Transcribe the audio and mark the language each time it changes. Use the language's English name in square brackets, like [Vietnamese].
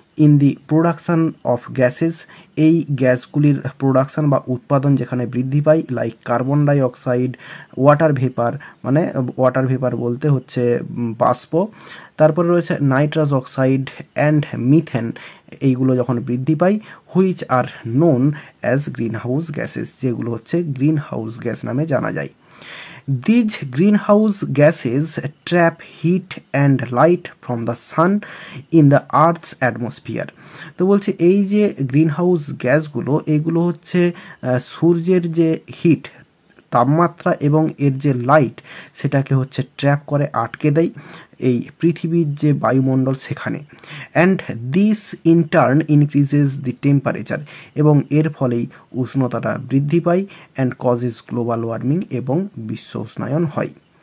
[English] in the production of gases, [Bangla] এই গ্যাসগুলির production বা উৎপাদন যেখানে বৃদ্ধি পায়, [English] like carbon dioxide, water vapour, [Bangla] মানে ওয়াটার ভেপার বলতে হচ্ছে বাষ্প। তারপরে রয়েছে নাইট্রাস অক্সাইড অ্যান্ড মিথেন, এইগুলো যখন বৃদ্ধি পায়। [English] which are known as greenhouse gases, [Bangla] যেগুলো হচ্ছে গ্রিন হাউস গ্যাস নামে জানা যায়। [English] These greenhouse gases trap heat and light from the sun in the earth's atmosphere. [Bangla] তো বলছে এই যে গ্রিন হাউস গ্যাসগুলো, এগুলো হচ্ছে সূর্যের যে হিট তাপমাত্রা এবং এর যে লাইট সেটাকে হচ্ছে ট্র্যাপ করে, আটকে দেয় এই পৃথিবীর যে বায়ুমণ্ডল সেখানে। [English] and this in turn increases the temperature, [Bangla] এবং এর ফলেই উষ্ণতাটা বৃদ্ধি পায় [English] and causes global warming, [Bangla] এবং বিশ্ব উষ্ণায়ন হয়।